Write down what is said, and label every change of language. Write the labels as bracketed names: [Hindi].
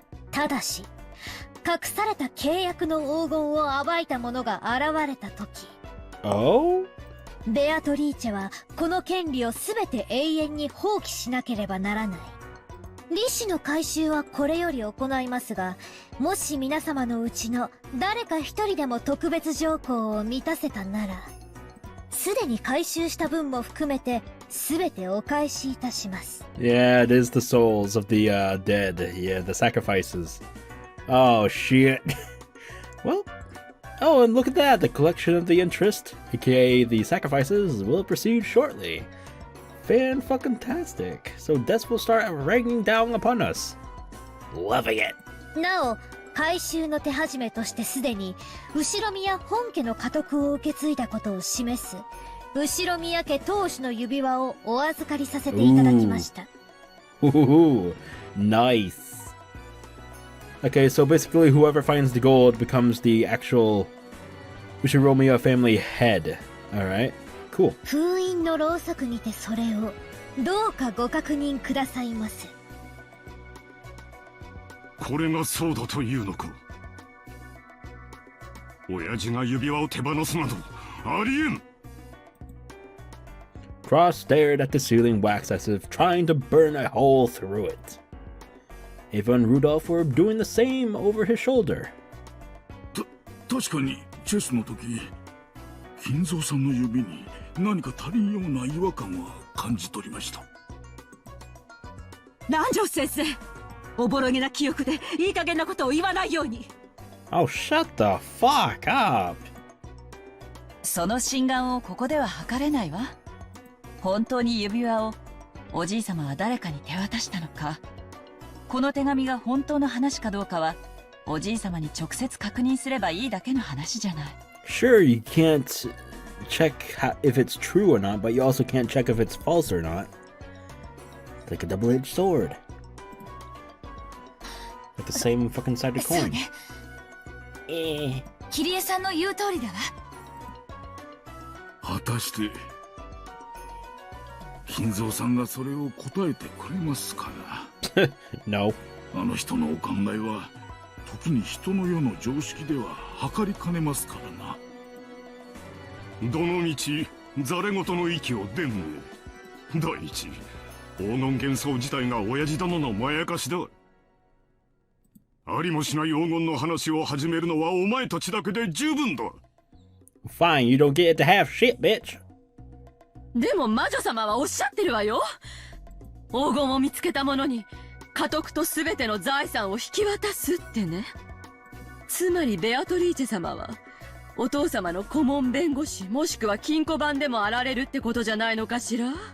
[Japanese] ただし隠された契約の黄金を暴いた者が現れた時、ベアトリーチェはこの権利を全て永遠に放棄しなければならない。利子の回収はこれより行いますが、もし皆様のうちの誰か一人でも特別条項を満たせたなら、すでに回収した分も含めて全てお返しいたします。 [English] Yeah, it is the souls of the dead. Yeah, the sacrifices. Oh shit. Well, oh, and look at that. The collection of the interest, aka the sacrifices, will proceed shortly. Fan-fucking-tastic. So deaths will start raining down upon us. Loving it. [Japanese] なお、回収の手始めとしてすでに後ろ宮本家の家督を受け継いだことを示す後ろ宮家当主の指輪をお預かりさせていただきました。 [English] Ooh, nice. Okay, so basically whoever finds the gold becomes the actual Ushiromiya family head. Alright, cool. [Japanese] 封印のろうそくにてそれをどうかご確認くださいませ。これがそうだというのか。親父が指輪を手放すなどありえん。 [English] Cross stared at the sealing wax as if trying to burn a hole through it. Ava and Rudolph were doing the same over his shoulder. [Japanese] 確かにチェスの時、金蔵さんの指に何か足りんような違和感は感じ取りました。南條先生、おぼろげな記憶でいい加減なことを言わないように。 [English] Oh, shut the fuck up! [Japanese] その心眼をここでは測れないわ。本当に指輪をおじい様は誰かに手渡したのか、この手紙が本当の話かどうかはおじい様に直接確認すればいいだけの話じゃない。 [English] Sure, you can't check if it's true or not, but you also can't check if it's false or not. It's like a double-edged sword. Like the same fucking side of the coin. [Japanese] キリエさんの言う通りだわ。果たして金蔵さんがそれを答えてくれますかな。 [English] No. [Japanese] あの人のお考えは時に人の世の常識では測りかねますからな。どのみちざれ言の域を伝言。第一、黄金幻想自体が親父殿のまやかしだ。ありもしない黄金の話を始めるのはお前たちだけで十分だ。 [English] Fine, you don't get to have shit, bitch. [Japanese] でも魔女様はおっしゃってるわよ。黄金を見つけた者に家督と全ての財産を引き渡すってね。つまりベアトリーチェ様はお父様の顧問弁護士もしくは金庫番でもあられるってことじゃないのかしら。